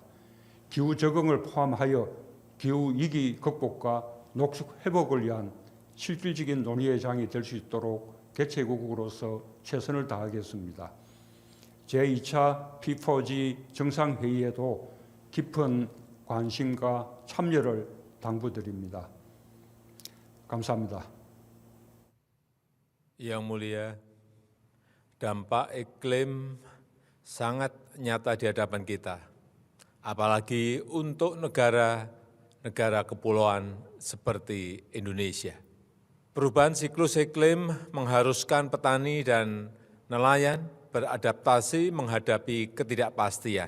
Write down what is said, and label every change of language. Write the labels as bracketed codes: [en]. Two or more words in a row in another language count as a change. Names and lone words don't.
[ko] 기후 적응을 포함하여 기후 위기 극복과 녹색 회복을 위한 실질적인 논의의 장이 될 수 있도록 개최국으로서 최선을 다하겠습니다. 제2차 P4G 정상회의에도 깊은 관심과 참여를 당부드립니다. 감사합니다. [id] Yang mulia, dampak iklim sangat nyata di hadapan kita, apalagi untuk negara kepulauan seperti Indonesia. Perubahan siklus iklim mengharuskan petani dan nelayan beradaptasi menghadapi ketidakpastian.